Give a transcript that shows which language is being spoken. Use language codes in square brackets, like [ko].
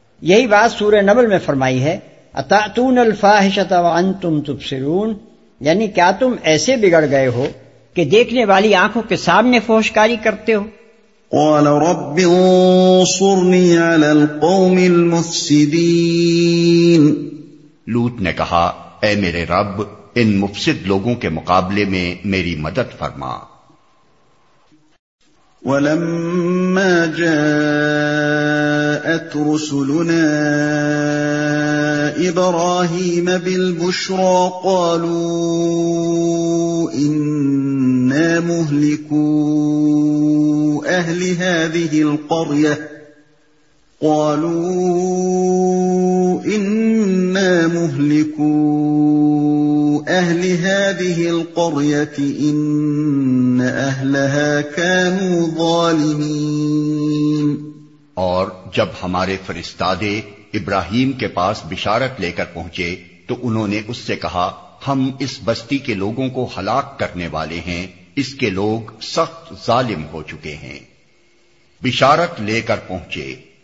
[ur] یہی بات سورہ نبل میں فرمائی ہے [ar] اتاتون الفاحشہ وانتم تبصرون، [ur] یعنی کیا تم ایسے بگڑ گئے ہو کہ دیکھنے والی آنکھوں کے سامنے فحشکاری کرتے ہو. [ar] قال رب انصرنی علی القوم المفسدین. [ur] لوط نے کہا اے میرے رب ان مفسد لوگوں کے مقابلے میں میری مدد فرما. [ar] ولما جاءت رسلنا إبراهيم بالبشرى قالوا إنا مهلكو أهل هذه القرية قالوا إنا مهلكو أهل هذه القرية إن أهلها كانوا ظالمين. [ur] اور جب ہمارے فرستادے ابراہیم کے پاس بشارت لے کر پہنچے تو انہوں نے اس سے کہا ہم اس بستی کے لوگوں کو ہلاک کرنے والے ہیں، اس کے لوگ سخت ظالم ہو چکے ہیں. بشارت لے کر پہنچے.